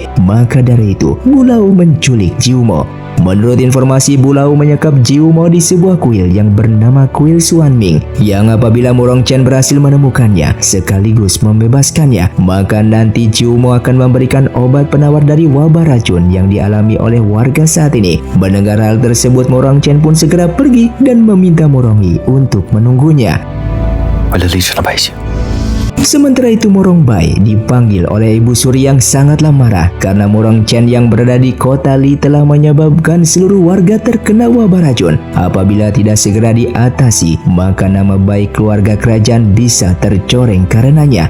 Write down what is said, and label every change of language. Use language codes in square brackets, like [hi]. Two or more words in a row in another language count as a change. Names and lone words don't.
[id] Maka dari itu Bulao menculik Jiumo. Menurut informasi, Bulao menyekap Jiumo di sebuah kuil yang bernama Kuil Xuanming, yang apabila Murong Chen berhasil menemukannya sekaligus membebaskannya, maka nanti Jiumo akan memberikan obat penawar dari wabah racun yang dialami oleh warga saat ini. Mendengar hal tersebut, Murong Chen pun segera pergi dan meminta Murongyi untuk menunggunya. [zh] 为了历史的百姓， [id] Sementara itu Murong Bai dipanggil oleh Ibu Suri yang sangatlah marah karena Murong Chen yang berada di kota Li telah menyebabkan seluruh warga terkena wabah racun. Apabila tidak segera diatasi, maka nama baik keluarga kerajaan bisa tercoreng karenanya.